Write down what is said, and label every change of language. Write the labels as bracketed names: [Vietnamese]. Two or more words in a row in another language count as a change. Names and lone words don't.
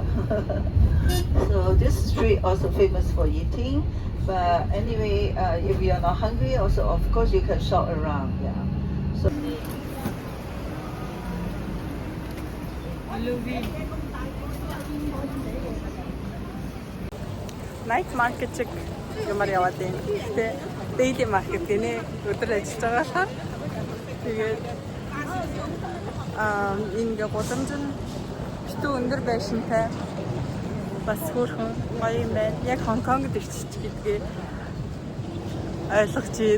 [English] So this street also famous for eating. But anyway, if you are not hungry, also of course you can shop around. Yeah. So. Night market [Mongolian] чиг юмар яваад байна. Тэ [English] daily market [Mongolian] гэнэ өдөр ажиллаж байгаасаа тэгээд энэ гудамж нь битүү өндөр байшинтай бас хөөрхөн гоё юм байна. Яг Хонконгд ирчих гэдгээ ойлгож байна.